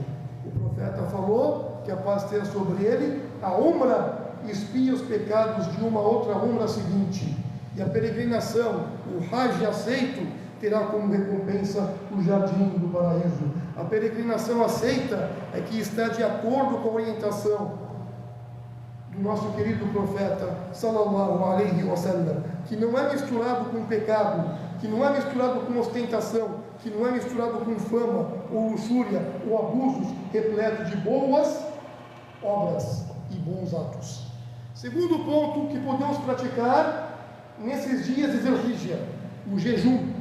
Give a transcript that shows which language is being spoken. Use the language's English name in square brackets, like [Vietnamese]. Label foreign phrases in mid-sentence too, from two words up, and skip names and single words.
[Portuguese] O profeta falou que a paz esteja sobre ele, a Umrah expia os pecados de uma outra Umrah seguinte, e a peregrinação, o Hajj aceito, terá como recompensa o jardim do paraíso. A peregrinação aceita é que está de acordo com a orientação do nosso querido profeta [Arabic] صلى الله عليه وسلم, [Portuguese] que não é misturado com pecado, que não é misturado com ostentação, que não é misturado com fama ou luxúria ou abusos, repleto de boas obras e bons atos. Segundo ponto que podemos praticar nesses dias de Dhul-Hijjah, o jejum.